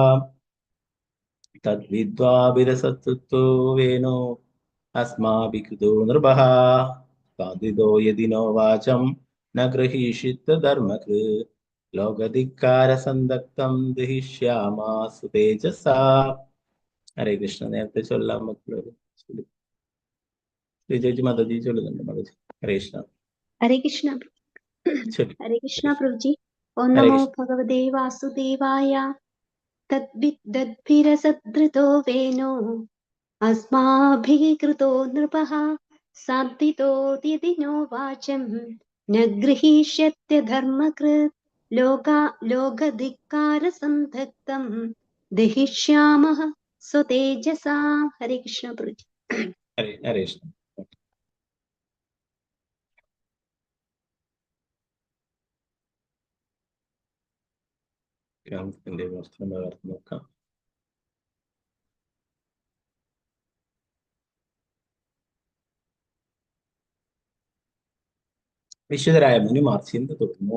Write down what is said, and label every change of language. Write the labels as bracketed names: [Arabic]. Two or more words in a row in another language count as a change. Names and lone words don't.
[Sanskrit] തദ്വിദ്വാഭിരസത്വത്രോ വേനോ അസ്മാഭികൃതോ നൃപഃ സാന്ധിതോ യദിനോ വാചം ന ഗൃഹീഷ്യേത് ധർമ്മകൃത് ലോകധിക്കാര സന്ദഗ്ധം ദഹിഷ്യാമാസു തേജസാ. ഹരേ കൃഷ്ണ. [Malayalam] നേരത്തെ ചൊല്ലാൻ മറ്റുള്ളവർ ശ്രീജി മാതാജി ചൊല്ലുന്നുണ്ട്. മാതാജി [Sanskrit] ഹരേ കൃഷ്ണ. [Hindi] हरे कृष्णा हरे कृष्णा प्रभु जी। [Sanskrit] ओम हरे नमो कृष्ण. भगवते वासुदेवाय। तद्विद्दद्भिरसद्धृतो वेनो अस्माभिः कृतो नृपः साधितो यदिनो वाचं न गृहीष्यत्य धर्मकृत् लोकधिक्कारसन्धक्तं दहिष्यामः स्वतेजसा। [Hindi] हरे कृष्ण प्रभु जी। हरे कृष्ण. [Malayalam] ഗ്രാമത്തിന്റെ വസ്ത്രം പകർത്തി നോക്കാം. വിശുദ്ധരായ മുനിമാർ ചിന്ത തുടർന്നു.